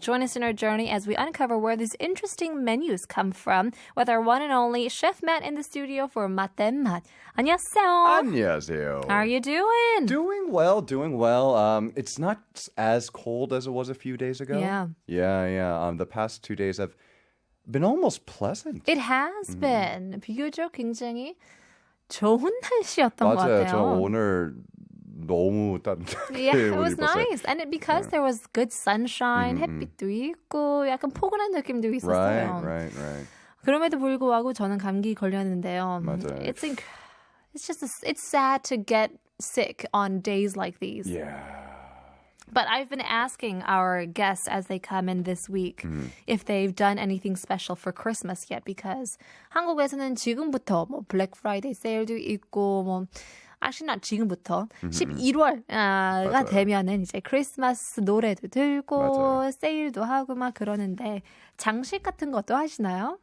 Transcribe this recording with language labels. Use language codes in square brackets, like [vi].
[en] Join us in our journey as we uncover where these interesting menus come from with our one and only Chef Matt in the studio for 맛 대 맛. [ko] 안녕하세요. 안녕하세요. [en] How are you doing? Doing well, doing well. It's not as cold as it was a few days ago. Yeah. Yeah. The past 2 days have been almost pleasant. It has been. [ko] 비교적 굉장히 좋은 날씨였던 것 맞아요. 같아요. 저 오늘 너무 따뜻하게 [en] Yeah, it was [ko] 입었어요. [en] nice. And because there was good sunshine, [ko] 햇빛도 있고 약간 포근한 느낌도 있었어요. [en] Right. [ko] 그럼에도 불구하고 저는 감기 걸렸는데요. 맞아요. [en] It's sad to get sick on days like these. Yeah. But I've been asking our guests as they come in this week if they've done anything special for Christmas yet, because [ko] 한국에서는 지금부터 뭐 블랙 프라이데이 세일도 있고 뭐 [en] actually not [ko] 지금부터 11월가 되면은 이제 크리스마스 노래도 들고 맞아요. 세일도 하고 막 그러는데 장식 같은 것도 하시나요?